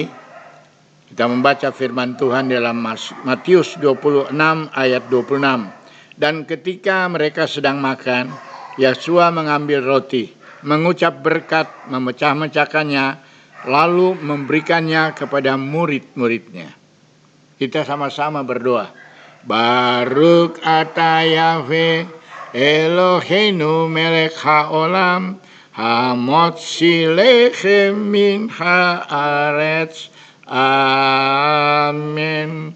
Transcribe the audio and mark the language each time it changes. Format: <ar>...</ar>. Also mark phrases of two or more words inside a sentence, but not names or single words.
<id>Kita membaca firman Tuhan dalam Matius 26 ayat 26. Dan ketika mereka sedang makan, Yeshua mengambil roti, mengucap berkat, memecah-mecahkannya, lalu memberikannya kepada murid-muridnya. Kita sama-sama berdoa.</id> <he>ברוך אתה יהוה אלוהינו מלך העולם המוציא לחם מן הארץ.</he> <id>Amin.</id>